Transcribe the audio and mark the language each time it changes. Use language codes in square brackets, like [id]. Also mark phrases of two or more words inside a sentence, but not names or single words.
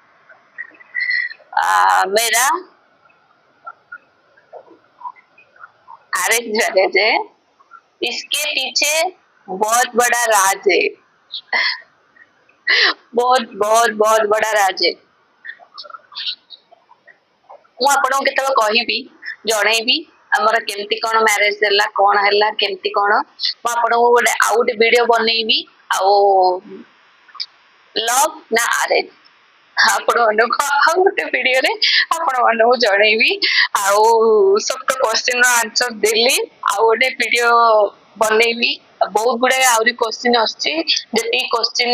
[hi] मेरा अरेंज मैरिज है। इसके पीछे बहुत बड़ा राज है। बहुत बहुत बहुत बड़ा राज है। [or] ମୁଁ ଆପଣଙ୍କୁ କେତେବେଳେ କହିବି ଜଣେଇବି ଆମର କେମିତି କଣ ମ୍ୟାରେଜ ହେଲା କଣ ହେଲା କେମିତି କଣ ମୁଁ ଆପଣଙ୍କୁ ଗୋଟେ ଆଉ ଗୋଟେ ଭିଡିଓ ବନେଇବି ଆଉ ଲଭ୍ ନା ଆରେଞ୍ଜ ଆପଣ ମାନଙ୍କୁ ଆଉ ଗୋଟେ ଭିଡିଓରେ ଆପଣ ମାନଙ୍କୁ ଜଣେଇବି ଆଉ ସବୁ ତ କ୍ୱେଶ୍ଚିନ୍ ର ଆନ୍ସର ଦେଲି ଆଉ ଗୋଟେ ଭିଡିଓ ବନେଇବି ବହୁତ ଗୁଡାଏ ଆହୁରି କ୍ୱେଶ୍ଚିନ୍ ଆସୁଛି ଯେତିକି କ୍ୱେଶ୍ଚିନ୍